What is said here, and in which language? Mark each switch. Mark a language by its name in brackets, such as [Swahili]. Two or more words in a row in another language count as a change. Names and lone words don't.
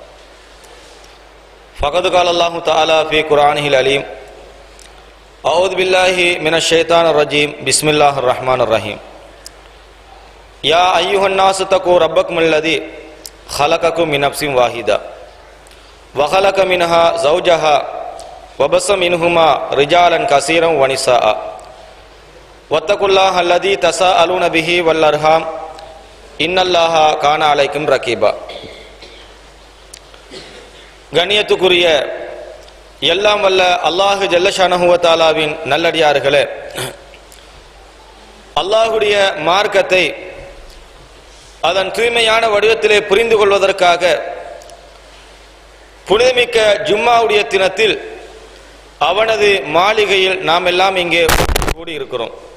[Arabic] فقد قال الله تعالى في قرآنه العليم أعوذ بالله من الشيطان الرجيم بسم الله الرحمن الرحيم يا أيها الناس اتقوا ربكم الذي خلقكم من نفس واحدة وخلق منها زوجها وبث منهما رجالا كثيرا ونساء واتقوا الله الذي تساءلون به والأرحام إن الله كان عليكم رقيبا [Tamil] கண்ணியத்துக்குரிய எல்லாம் வல்ல [Arabic] الله جل شأنه وتعالى [Tamil] நல்லடியார்களே, அல்லாஹுடைய மார்க்கத்தை அதன் தூய்மையான வடிவத்திலே புரிந்து கொள்வதற்காக புனிதமிக்க ஜும்மாவுடைய தினத்தில் அவனது மாளிகையில் நாம் எல்லாம் இங்கே கூடியிருக்கிறோம்.